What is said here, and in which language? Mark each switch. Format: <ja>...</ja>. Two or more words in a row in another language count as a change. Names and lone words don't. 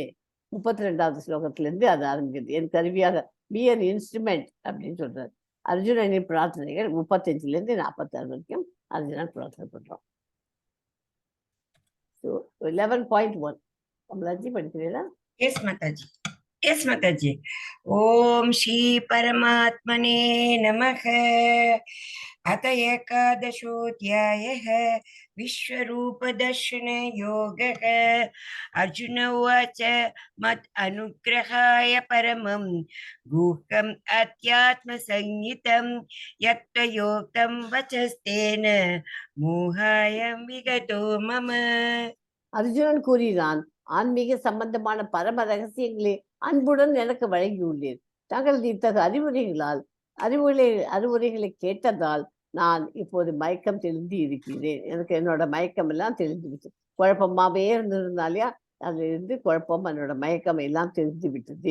<ta>32வது ஸ்லோகத்திலிருந்து அது ஆரம்பிக்கிறது. என் கருவியாக,</ta> <en>be an instrument</en> <ta>அப்படின்னு சொல்றாரு. அர்ஜுனனின் பிரார்த்தனைகள் 35லேருந்து 46 வரைக்கும் அர்ஜுனன் பிரார்த்தனை பண்றோம். 11.1 கமலாஜி படிக்கிறீங்களா? எஸ் மாதாஜி, எஸ் மாதாஜி.</ta> <sa>ॐ श्री परमात्मने नमः. अथ एकादशोऽध्यायः विश्वरूपदर्शनयोगः। अर्जुन उवाच मत् अनुग्रहाय परमं गुह्यम् अध्यात्मसंहितं यत्त्वयोक्तं वचस्तेन मोहाय विगतो मम.</sa> <ta>அர்ஜுனன் கூறினான், ஆன்மீக சம்பந்தமான பரம ரகசியங்களை அன்புடன் எனக்கு வழங்கியுள்ளேன். தங்களது இத்தகைய அறிவுரைகளை கேட்டதால் நான் இப்போது மயக்கம் தெளிந்து இருக்கிறேன். எனக்கு என்னோட மயக்கம் எல்லாம் தெளிந்துவிட்டு, குழப்பமாவே இருந்திருந்தாலையா அதுல இருந்து குழப்பம், என்னோட மயக்கம் எல்லாம் தெரிந்து விட்டது.</ta>